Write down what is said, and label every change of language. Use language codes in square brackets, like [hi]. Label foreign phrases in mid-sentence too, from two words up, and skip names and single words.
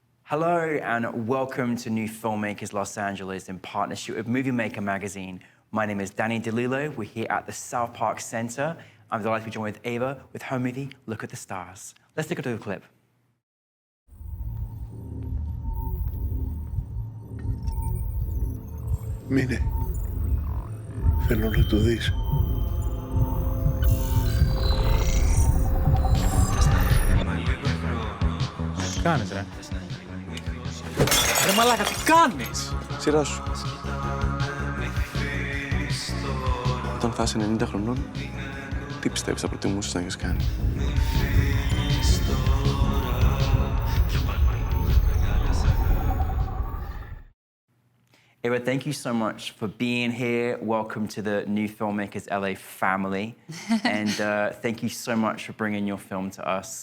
[en] Hello and welcome to NewFilmmakers Los Angeles in partnership with Movie Maker magazine. My name is Danny DeLillo. We're here at the South Park Center. I'm delighted to be joined with Ava with her movie, Look at the Stars. Let's take a look at the clip. [el] Μείνε. Θέλω να το δεις. Τι κάνεις, ρε? Ρε μαλάκα, τι κάνεις? Σειρά σου. Όταν θα είσαι 90 χρονών, τι πιστεύεις θα προτιμούσες να έχεις κάνει? [en] Ava, thank you so much for being here. Welcome to the NewFilmmakers LA family. And thank you so much for bringing your film to us.